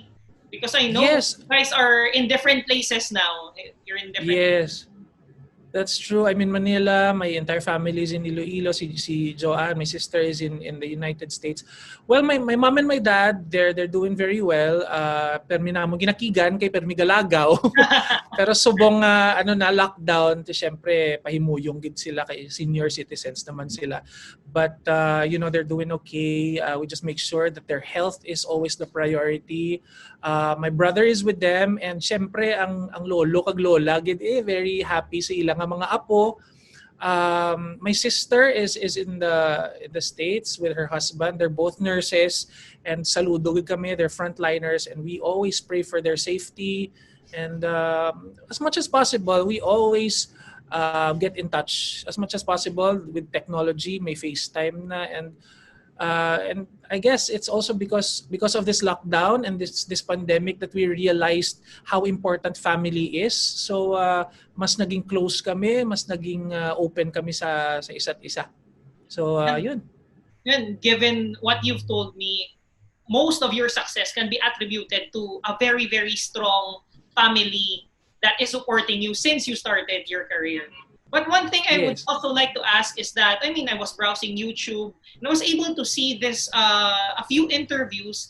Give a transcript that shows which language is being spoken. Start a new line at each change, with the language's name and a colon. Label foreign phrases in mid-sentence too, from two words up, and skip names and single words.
English: Because I know Yes. you guys are in different places now. You're in different Yes. That's true. I'm in Manila. My entire family is in Iloilo. Si Joanne, my sister, is in the United States. Well, my mom and my dad, they're doing very well.
Hiligaynon: Permi na mo ginakigan kay permi galagaw. Pero subong na lockdown, syempre pahimuyong gid sila kay senior citizens naman sila.
English: But they're doing okay. We just make sure that their health is always the priority. My brother is with them, and
Hiligaynon: syempre ang lolo kag lola gid
English: very happy
Hiligaynon: sa ilang nga mga apo.
English: My sister is in the States with her husband. They're both nurses, and
Hiligaynon: saludo gid kami.
English: They're frontliners, and we always pray for their safety. And as much as possible, we always get in touch as much as possible with technology. May FaceTime na, and I guess it's also because of this lockdown and this pandemic that we realized how important family is.
Filipino: So mas naging close kami, mas naging open kami sa isa't isa. So yun.
English: And given what you've told me, most of your success can be attributed to a very, very strong family that is supporting you since you started your career. But one thing I would also like to ask is that, I was browsing YouTube and I was able to see this, a few interviews.